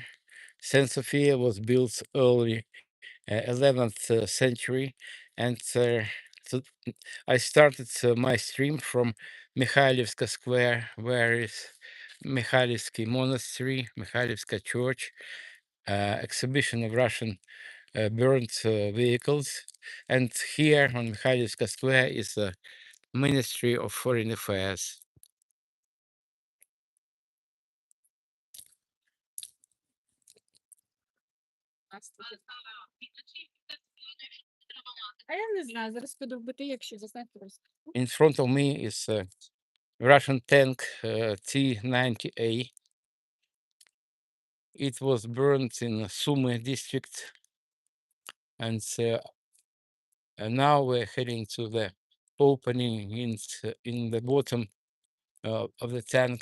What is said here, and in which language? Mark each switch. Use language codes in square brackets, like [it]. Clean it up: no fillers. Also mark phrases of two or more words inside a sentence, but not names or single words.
[en] Saint Sophia was built early 11th century, and so I started my stream from Mikhailivska Square, where is Mikhailivsky Monastery, Mikhailivska Church, exhibition of Russian burned vehicles, and here on Mikhailivska Square is the Ministry of Foreign Affairs. [uk] А я не знаю, зараз піду в бити, якщо зазнати просто. [en] In front of me is a Russian tank T-90A. It was burned in Sumy district, and now we're heading to the opening in the bottom of the tank.